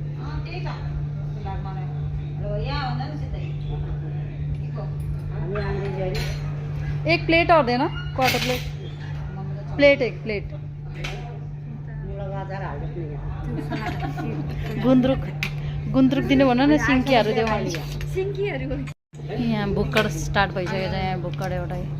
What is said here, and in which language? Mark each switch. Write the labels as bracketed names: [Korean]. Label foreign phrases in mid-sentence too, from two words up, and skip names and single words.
[Hindi] एक प्लेट और देना क्वार्टर प्लेट [Nepali] एक प्लेट गुन्द्रुक दिनु भन न सिन्कीहरू देऊ यहाँ भुक्कड स्टार्ट भइसकेको छ यहाँ भुक्कड एउटा